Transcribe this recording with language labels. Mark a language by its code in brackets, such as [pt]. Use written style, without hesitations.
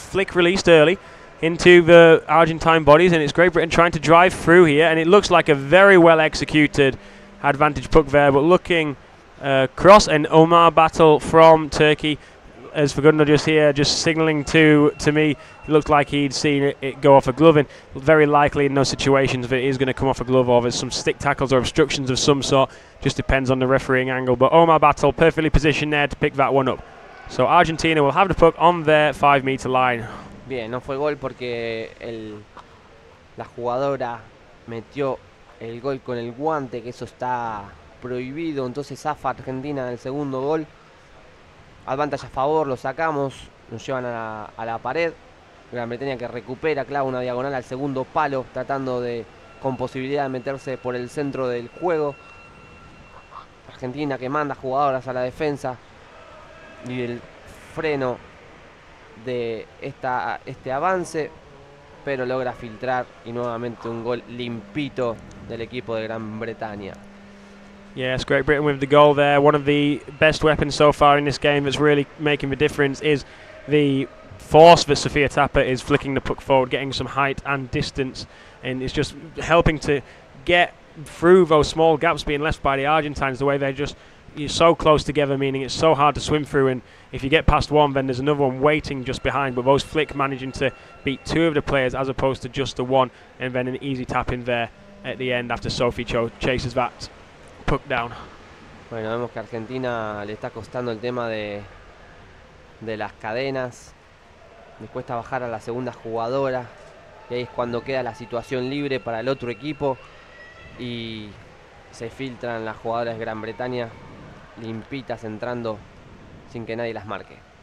[en] Flick released early into the Argentine bodies, and it's Great Britain trying to drive through here, and it looks like a very well executed advantage puck there, but looking cross, and Omar Battle from Turkey, as Fagundo just here, just signalling to me, it looked like he'd seen it go off a glove, and very likely in those situations if it is going to come off a glove, or there's some stick tackles or obstructions of some sort, just depends on the refereeing angle. But Omar Battle perfectly positioned there to pick that one up. So Argentina will have the puck on their 5-meter line. [es] Bien, no fue gol porque la jugadora metió el gol con el guante, que eso está prohibido, entonces zafa Argentina en el segundo gol. Advantage a favor, lo sacamos, nos llevan a la pared. Gran Bretaña que recupera, clava una diagonal al segundo palo, tratando de, con posibilidad de meterse por el centro del juego. Argentina que manda jugadoras a la defensa. Y el freno de este avance, pero logra filtrar, y nuevamente un gol limpito del equipo de Gran Bretaña. [en] Yes, Great Britain with the goal there. One of the best weapons so far in this game that's really making the difference is the force that Sofia Tapper is flicking the puck forward, getting some height and distance, and it's just helping to get through those small gaps being left by the Argentines, the way you're so close together, meaning it's so hard to swim through, and if you get past one, then there's another one waiting just behind, but those flick managing to beat 2 of the players as opposed to just the one, and then an easy tap in there at the end after Sophie chases that puck down. [es] Bueno, vemos que a Argentina le está costando el tema de las cadenas. Le cuesta bajar a la segunda jugadora, y ahí es cuando queda la situación libre para el otro equipo y se filtran las jugadoras de Gran Bretaña limpitas, entrando sin que nadie las marque.